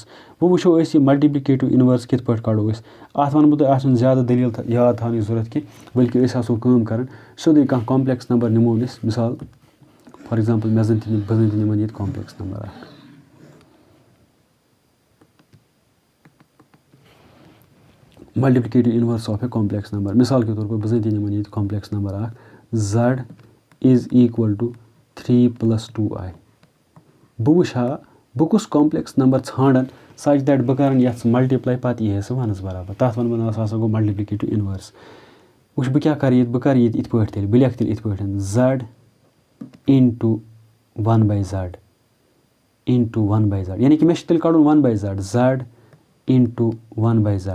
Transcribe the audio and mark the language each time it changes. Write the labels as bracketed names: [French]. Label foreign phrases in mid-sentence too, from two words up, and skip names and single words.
[Kashmiri] وۄنۍ وٕچھو أسۍ یہِ [English] multiplicative inverse [Kashmiri] کِتھ پٲٹھۍ کَڑو أسۍ اَتھ وَنہٕ بہٕ تۄہہِ اَتھ چھُنہٕ زیادٕ دٔلیٖل یاد تھاونٕچ ضوٚرَتھ کینٛہہ بٔلکہِ أسۍ آسو کٲم کَران سیوٚدُے کانٛہہ [English] complex number [Kashmiri] نِمون أسۍ مِثال [English] for example [Kashmiri] بہٕ زَن تہِ نِمَن ییٚتہِ [English] complex number [Kashmiri] اَکھ [English] multiplicative inverse of a complex number [Urdu] مِثال کے طور پر [Kashmiri] بہٕ زَن تہِ نِمَن ییٚتہِ [English] complex number [Kashmiri] اَکھ Z = 3 + 2i. بہٕ وٕچھِ ہا بہٕ کُس [English] complex number [Kashmiri] ژھانٛڈَن [English] such that [Kashmiri] بہٕ کَرَن یَتھ سُہ مَلٹِپلاے پَتہٕ یی ہے سُہ 1 برابر. تَتھ وَنہٕ بہٕ نہ سُہ ہَسا گوٚو [English] multiplicative inverse. [Kashmiri] وٕچھ بہٕ کیٛاہ کَرٕ ییٚتہِ بہٕ کَرٕ ییٚتہِ یِتھ پٲٹھۍ تیٚلہِ بہٕ لیکھٕ تیٚلہِ یِتھ پٲٹھۍ Z × 1/Z × 1/Z یعنی کہِ مےٚ چھُ تیٚلہِ کَڑُن 1/Z Z × 1/Z.